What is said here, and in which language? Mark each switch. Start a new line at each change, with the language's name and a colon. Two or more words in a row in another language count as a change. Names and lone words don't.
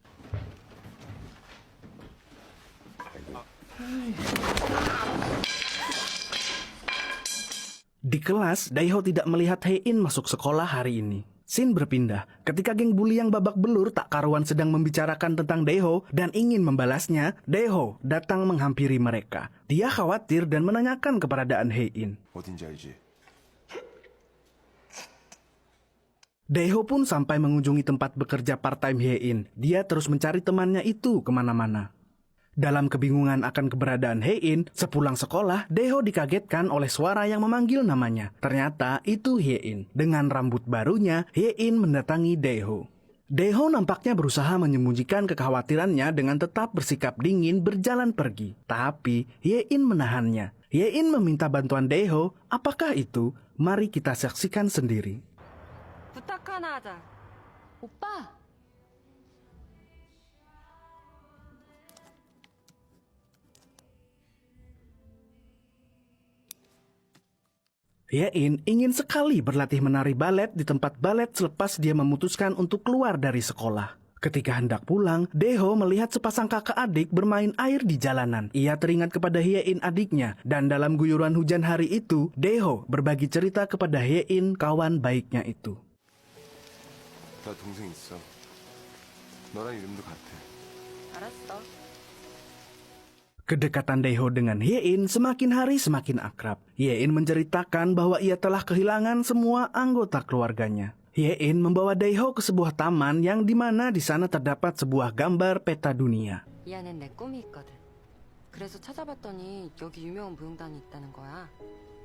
Indonesian: Di kelas, Daeho tidak melihat Hae-in masuk sekolah hari ini. Scene berpindah ketika geng bully yang babak belur tak karuan sedang membicarakan tentang Daeho dan ingin membalasnya. Daeho datang menghampiri mereka. Dia khawatir dan menanyakan keberadaan Hae-in.
Korean: 어딘지 알지?
Indonesian: Daeho pun sampai mengunjungi tempat bekerja part-time Hae-in. Dia terus mencari temannya itu kemana-mana. Dalam kebingungan akan keberadaan Hae-in, sepulang sekolah, Daeho dikagetkan oleh suara yang memanggil namanya. Ternyata itu Hae-in. Dengan rambut barunya, Hae-in mendatangi Daeho. Daeho nampaknya berusaha menyembunyikan kekhawatirannya dengan tetap bersikap dingin berjalan pergi. Tapi Hae-in menahannya. Hae-in meminta bantuan Daeho. Apakah itu? Mari kita saksikan sendiri.
Korean: 부탁 하나 하자. 오빠!
Indonesian: Hae-in ingin sekali berlatih menari balet di tempat balet selepas dia memutuskan untuk keluar dari sekolah. Ketika hendak pulang, Daeho melihat sepasang kakak adik bermain air di jalanan. Ia teringat kepada Hae-in adiknya, dan dalam guyuran hujan hari itu, Daeho berbagi cerita kepada Hae-in kawan baiknya itu.
Korean: 나 동생 있어. 너랑 이름도 같아. 알았어.
Indonesian: Kedekatan Daeho dengan Hae-in semakin hari semakin akrab. Hae-in menceritakan bahwa ia telah kehilangan semua anggota keluarganya. Hae-in membawa Daeho ke sebuah taman yang dimana di sana terdapat sebuah gambar peta dunia.
Korean: 이 안엔 내 꿈이 있거든. 그래서 찾아봤더니 여기 유명한 무용단이 있다는 거야.